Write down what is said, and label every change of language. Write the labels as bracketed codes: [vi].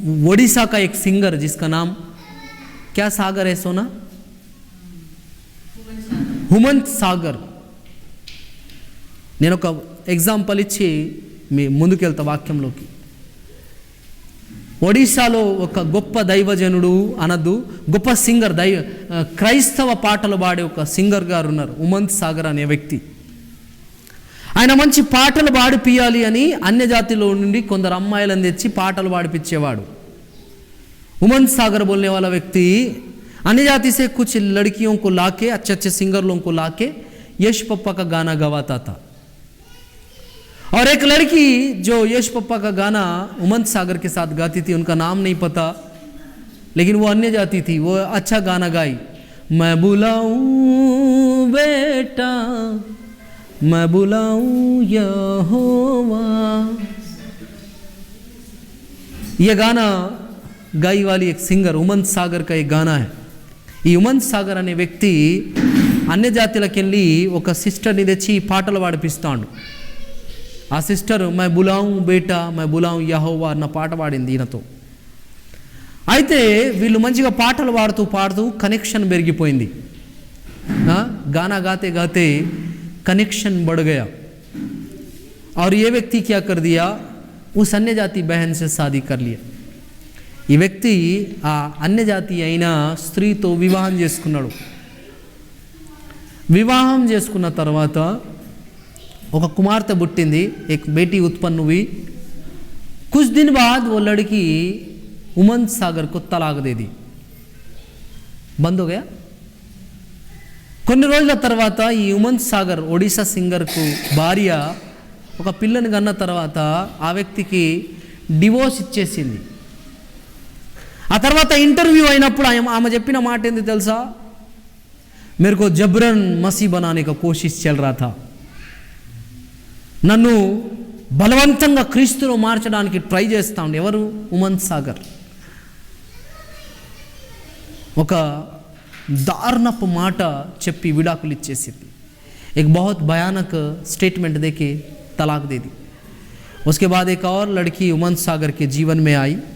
[hi] ओडिशा का एक सिंगर जिसका नाम क्या सागर है सोना? हुमंत सागर। [te] నేను ఒక ఎగ్జాంపుల్ ఇచ్చి మీ ముందుకెళ్తా వాక్యంలోకి। ఒడిశాలో ఒక గొప్ప దైవజనుడు అనద్దు, గొప్ప సింగర్, క్రైస్తవ పాటలు పాడే ఒక సింగర్ గారు ఉన్నారు, హుమంత్ సాగర్ అనే వ్యక్తి। ఆయన మంచి పాటలు పాడిపియాలి అని అన్య జాతిలో నుండి కొందరు అమ్మాయిలను తెచ్చి పాటలు పాడిపించేవాడు। [hi] హుమంత్ సాగర్ बोलने वाला व्यक्ति अन्य जाति से कुछ लड़कियों को लाके, अच्छे अच्छे सिंगरों को लाके यश पप्पा का गाना गवाता था। और एक लड़की जो यश पप्पा का गाना हुमंत सागर के साथ गाती थी, उनका नाम नहीं पता, लेकिन वो अन्य जाति थी, वो अच्छा गाना गाई, मैं बुलाऊं बेटा, मैं बुलाऊं यहोवा। ये गाना गाई वाली एक सिंगर उमंत सागर का एक गाना है। [te] ఈ ఉమంత్ సాగర్ అనే వ్యక్తి అన్య జాతులకు వెళ్ళి ఒక సిస్టర్ని తెచ్చి పాటలు పాడిపిస్తాడు. ఆ సిస్టర్ [hi] మై బులావు బేటా మై బులావు యహోవా [te] అన్న పాట పాడింది ఈయనతో. అయితే వీళ్ళు మంచిగా పాటలు పాడుతూ కనెక్షన్ పెరిగిపోయింది. [hi] गाना गाते गाते कनेक्शन बढ़ गया और ये व्यक्ति क्या कर दिया, उस अन्य जाति बहन से शादी कर लिया. [te] ఈ వ్యక్తి ఆ అన్య జాతి అయిన స్త్రీతో వివాహం చేసుకున్నాడు. వివాహం చేసుకున్న తర్వాత ఒక కుమార్తె పుట్టింది, [hi] एक बेटी उत्पन्न हुई. कुछ दिन बाद वो लड़की उमंत सागर को तलाक दे दी, बंद हो गया. [te] కొన్ని రోజుల తర్వాత ఈ ఉమంత్ సాగర్ ఒడిశా సింగర్కు భార్య ఒక పిల్లని కన్న తర్వాత ఆ వ్యక్తికి డివోర్స్ ఇచ్చేసింది. ఆ తర్వాత ఇంటర్వ్యూ అయినప్పుడు ఆమె చెప్పిన మాట ఏంది తెలుసా, [hi] मेरे को जबरन मसीह बनाने का कोशिश चल रहा था, [te] నన్ను బలవంతంగా క్రీస్తులో మార్చడానికి ట్రై చేస్తా ఉండే. ఎవరు? ఉమంత్ సాగర్. ఒక దారుణపు మాట చెప్పి విడాకులు ఇచ్చేసింది. [hi] एक बहुत भयानक स्टेटमेंट देके तलाक दे दी. उसके बाद एक और लड़की उमंत सागर के जीवन में आई.